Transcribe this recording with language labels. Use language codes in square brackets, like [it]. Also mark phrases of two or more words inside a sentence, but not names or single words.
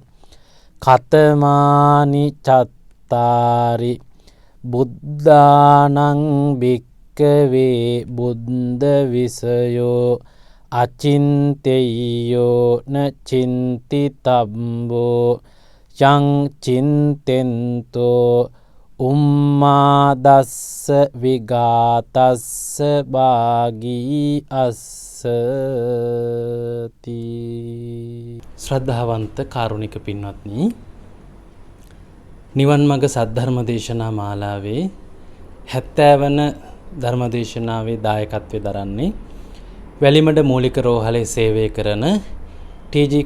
[pi] කතමානි චත්තාරි බුද්ධානං භික්කවේ බුද්ධ විසයෝ අචින්තෙය්‍යෝ න චින්තිතබ්බෝ යං චින්තෙන්තෝ උම්මාදස්ස විගාතස්ස භාගී අස්සති. [si] ශ්‍රද්ධාවන්ත කාරුණික පින්වත්නි, නිවන් මඟ සද්ධර්ම දේශනා මාලාවේ 70 වන ධර්ම දේශනාවේ දායකත්වය දරන්නේ වැලිමඩ මූලික රෝහලේ සේවය කරන ටී.ජී.